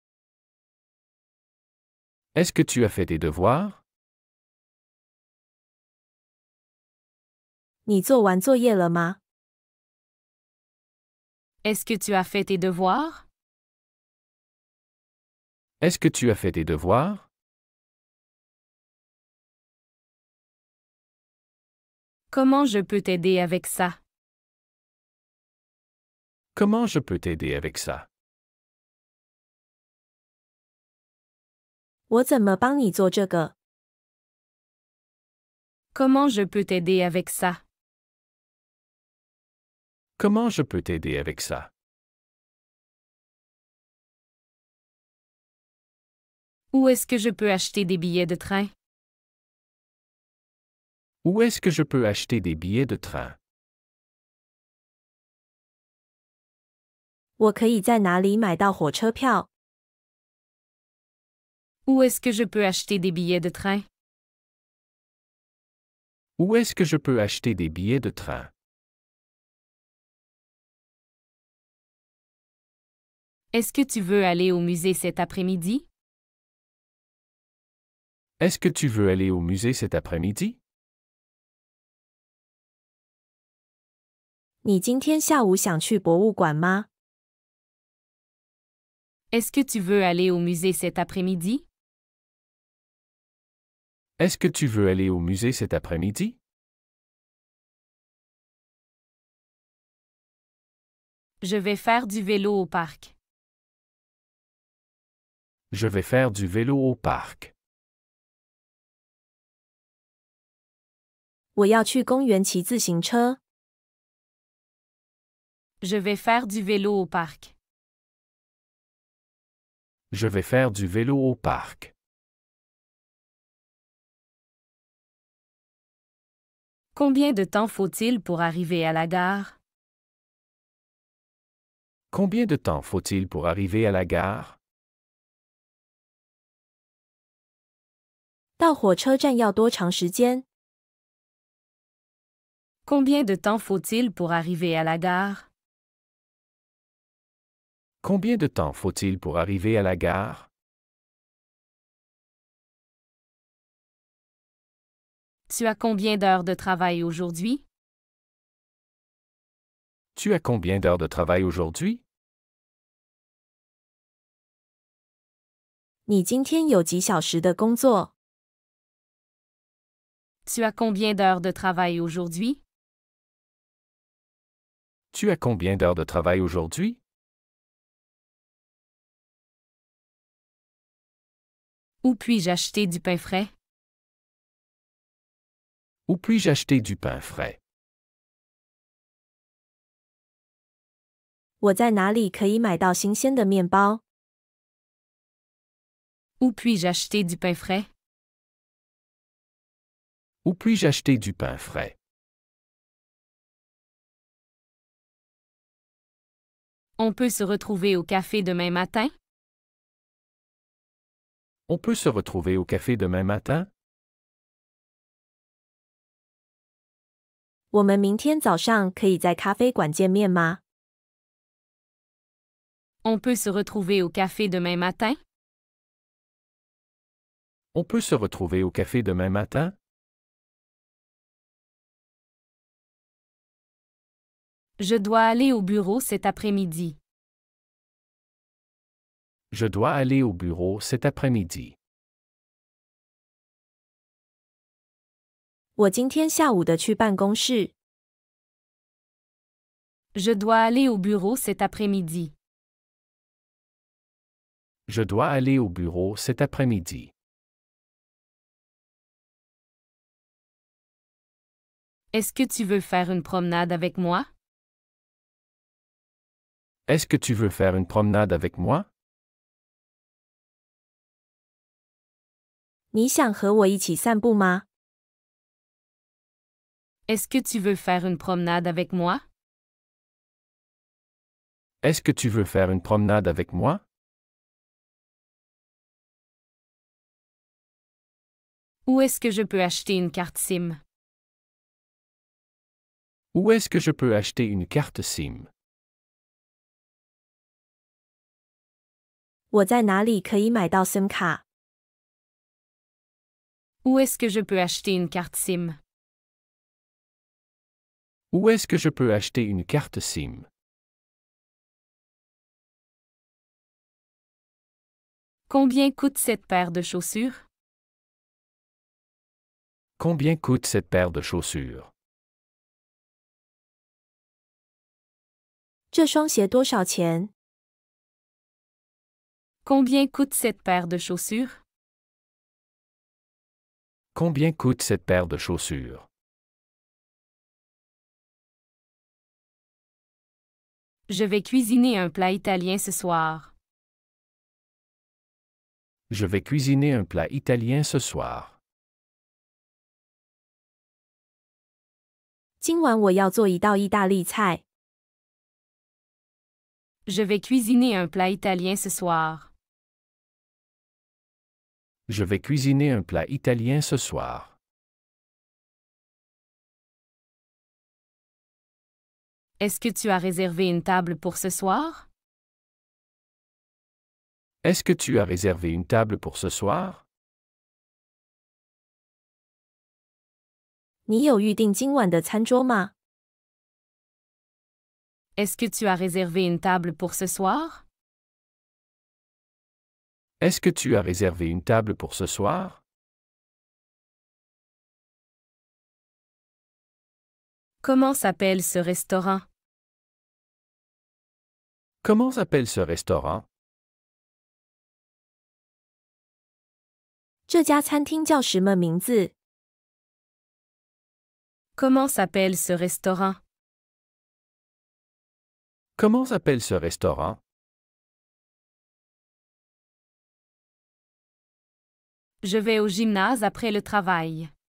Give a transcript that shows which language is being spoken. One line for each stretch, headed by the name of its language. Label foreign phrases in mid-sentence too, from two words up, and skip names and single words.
French: Est-ce que tu as fait tes devoirs?
Chinese: 你做完作业了吗？
French: Est-ce que tu as fait tes devoirs? Est-ce que tu as fait tes devoirs? Comment je peux t'aider avec ça? Comment je peux t'aider avec ça?
Chinese: 我怎么帮你做这个？
French: Comment je peux t'aider avec ça? Comment je peux t'aider avec ça? Où est-ce que je peux acheter des billets de train? Où est-ce que je peux acheter des billets de train?
Chinese: 我可以在哪里买到火车票？
French: Où est-ce que je peux acheter des billets de train? Où est-ce que je peux acheter des billets de train? Est-ce que tu veux aller au musée cet après-midi? Est-ce que tu veux aller au musée cet après-midi?
Chinese: 你今天下午想去博物馆吗？
French: Est-ce que tu veux aller au musée cet après-midi? Est-ce que tu veux aller au musée cet après-midi? Je vais faire du vélo au parc. Je vais faire du vélo au parc.
Chinese: 我要去公园骑自行车。
French: Je vais faire du vélo au parc. Je vais faire du vélo au parc. Combien de temps faut-il pour arriver à la gare? Combien de temps faut-il pour arriver à la gare?
Chinese: 到火车站要多长时间？
French: Combien de temps faut-il pour arriver à la gare? Combien de temps faut-il pour arriver à la gare? Tu as combien d'heures de travail aujourd'hui? Tu as combien d'heures de travail aujourd'hui?
Chinese: 你今天有几小时的工作？
French: Tu as combien d'heures de travail aujourd'hui? Tu as combien d'heures de travail aujourd'hui? Où puis-je acheter du pain frais? Où puis-je acheter du pain frais?
Chinese: 我在哪里可以买到新鲜的面包？
French: Où puis-je acheter du pain frais? Où puis-je acheter du pain frais? On peut se retrouver au café demain matin? On peut se retrouver au café demain matin?
Chinese: 我们明天早上可以在咖啡馆见面吗？
French: On peut se retrouver au café demain matin? On peut se retrouver au café demain matin? Je dois aller au bureau cet après-midi. Je dois aller au bureau cet après-midi.
Chinese: 我今天下午的去办公室。
French: Je dois aller au bureau cet après-midi. Je dois aller au bureau cet après-midi. Est-ce que tu veux faire une promenade avec moi? Est-ce que tu veux faire une promenade avec moi?
Chinese: 你想和我一起散步吗？
French: Est-ce que tu veux faire une promenade avec moi? Est-ce que tu veux faire une promenade avec moi? Où est-ce que je peux acheter une carte SIM? Où est-ce que je peux acheter une carte SIM?
Chinese: 我在哪里可以买到 SIM 卡？
French: Où est-ce que je peux acheter une carte SIM? Où est-ce que je peux acheter une carte SIM? Combien coûte cette paire de chaussures? Combien coûte cette paire de chaussures?
Chinese: 这双鞋多少钱？
French: Combien coûte cette paire de chaussures? Combien coûte cette paire de chaussures? Je vais cuisiner un plat italien ce soir. Je vais cuisiner un plat italien ce soir.
Chinese: 今晚我要做一道意大利菜。
French: Je vais cuisiner un plat italien ce soir. Je vais cuisiner un plat italien ce soir. Est-ce que tu as réservé une table pour ce soir? Est-ce que tu as réservé une table pour ce soir?
Chinese: 你有预定今晚的餐桌吗？
French: Est-ce que tu as réservé une table pour ce soir? Est-ce que tu as réservé une table pour ce soir? Comment s'appelle ce restaurant? Comment s'appelle ce restaurant?
Chinese: 这家餐厅叫什么名字？
French: Comment s'appelle ce restaurant? Comment s'appelle ce restaurant? Je vais au gymnase après le travail.